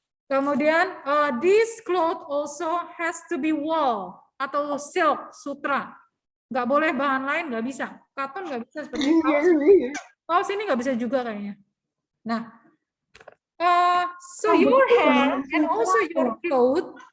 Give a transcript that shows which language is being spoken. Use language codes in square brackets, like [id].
[id] Kemudian [en] this cloth also has to be wool atau silk, sutra. [id] Nggak boleh bahan lain, nggak bisa. Cotton nggak bisa seperti kaos. Kaos ini nggak bisa juga kayaknya. [en] Nah, so your hair and also your clothes.